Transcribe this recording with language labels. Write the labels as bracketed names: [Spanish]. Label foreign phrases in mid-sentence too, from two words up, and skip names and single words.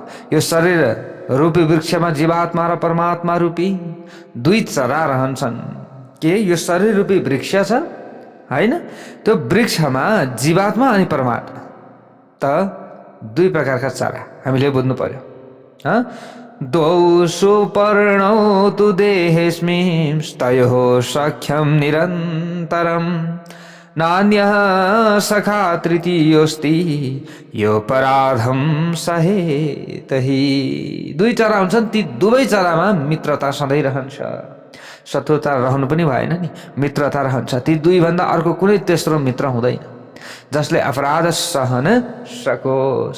[Nepali] यो शरीर रूपी वृक्षमा जीवात्मा र परमात्मा रूपी दुई चरा रहन्छन्। के यो शरीर रूपी वृक्ष छ, होइन? त्यो वृक्षमा जीवात्मा अनि परमात्मा त दुई प्रकारका चरा हामीले बुझ्नु पर्यो। [Sanskrit] द्वौ सुपर्णौ तु देहेस्मिन् तयोः सख्यं निरन्तरं नान्यः सखा तृतीयोस्ति यो पराधम सहेतहि। [Nepali] दुई चरा हुन्छन्, ती दुवै चरामा मित्रता सधैँ रहन्छ। शत्रुता रहनु पनि भएन नि, मित्रता रहन्छ। ती दुई भन्दा अर्को कुनै तेस्रो मित्र हुँदैन जसले अपराध सहन सकोस्।